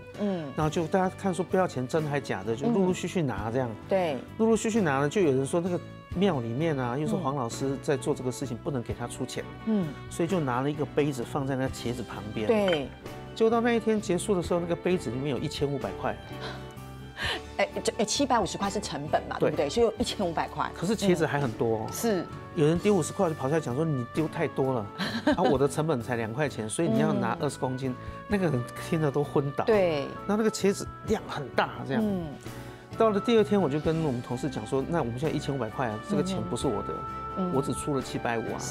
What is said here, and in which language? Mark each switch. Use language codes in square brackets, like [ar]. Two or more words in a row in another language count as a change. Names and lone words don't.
[zh] 然後就大家看說不要錢，真的還假的，就陸陸續續拿這樣。對，陸陸續續拿了，就有人說那個廟裡面啊，又說黃老師在做這個事情，不能給他出錢。所以就拿了一個杯子放在那茄子旁邊。對，結果到那一天結束的時候，那個杯子裡面有1500塊。 750塊是成本嘛，對不對？所以有1500塊。可是茄子還很多，是有人丢50块就跑出来讲说你丢太多了，啊，我的成本才2块钱，所以你要拿20公斤，那个人听了都昏倒。对，然后那个茄子量很大，这样。到了第2天，我就跟我们同事讲说，那我们现在1500块啊，这个钱不是我的，我只出了750啊，